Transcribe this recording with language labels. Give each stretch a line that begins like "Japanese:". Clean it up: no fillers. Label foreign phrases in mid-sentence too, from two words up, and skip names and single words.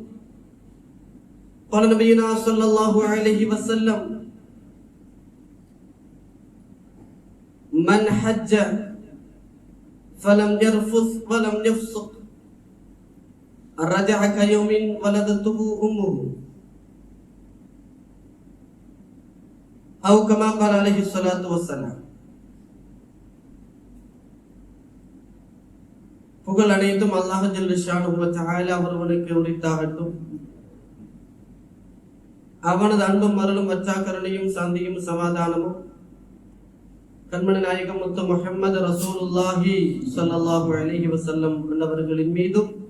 Arabic: قال نبينا صلى الله عليه وسلم: من حج فلم يرفث ولم يفسق رجع كيوم ولدته أمه، أو كما قال عليه الصلاة والسلام.
Tamil: புகழ் அனைத்தும் அல்லாஹ்
Arabic: جل شأنه وتعالى
Tamil: ஒருவனுக்கு உரித்தாகட்டும். அவனது அன்பும் அருளும் வச்சாக்கரணையும் சாந்தியும் சமாதானமும் கண்மணி நாயகம் முத்து முஹம்மது
Arabic: رسول الله صلى الله عليه وسلم
Tamil: அன்னவர்களின் மீதும்